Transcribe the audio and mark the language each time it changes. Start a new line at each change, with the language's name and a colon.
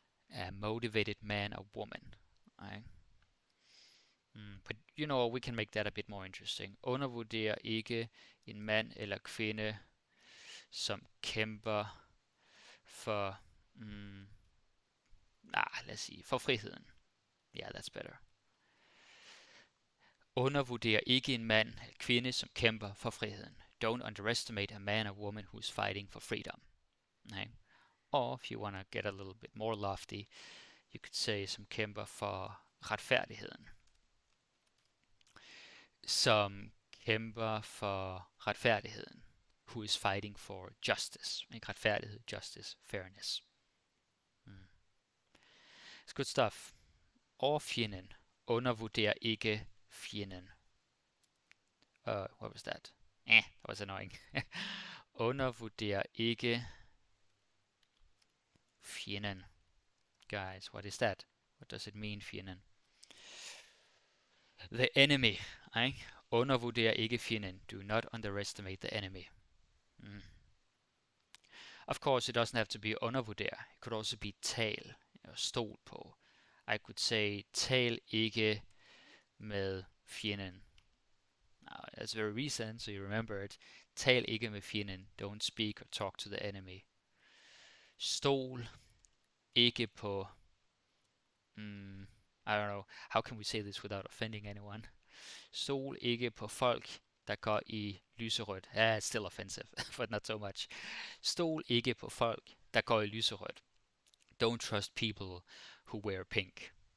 English: A motivated man or woman. Right? But you know, we can make that a bit more interesting.
Danish: Undervurder ikke en mand eller kvinde, som kæmper for, let's see, for friheden.
English: Yeah, that's better.
Danish: Undervurder ikke en mand eller kvinde, som kæmper for friheden.
English: Don't underestimate a man or woman who's fighting for freedom. Okay? Or if you want to get a little bit more lofty, you could say,
Danish: som kæmper for retfærdigheden. Som kæmper for retfærdigheden.
English: Who is fighting for justice.
Danish: Ikke? Retfærdighed, justice, fairness.
English: It's good stuff. Og fjenden.
Danish: Undervurder ikke fjenden.
English: What was that? That was annoying.
Danish: Undervurder ikke fjenden.
English: Guys, what is that? What does it mean, fjenden? The enemy. Ikke?
Danish: Undervurder ikke fjenden.
English: Do not underestimate the enemy. Of course, it doesn't have to be undervurder. It could also be tal. Stol på. I could say,
Danish: tal ikke med fjenden.
English: Now, that's very recent, so you remember it.
Danish: Tal ikke med fjenden.
English: Don't speak or talk to the enemy. Stol ikke på... I don't know. How can we say this without offending anyone?
Danish: Stol ikke på folk, der går i lyserødt.
English: It's still offensive, but not so much.
Danish: Stol ikke på folk, der går i lyserødt.
English: Don't trust people who wear pink.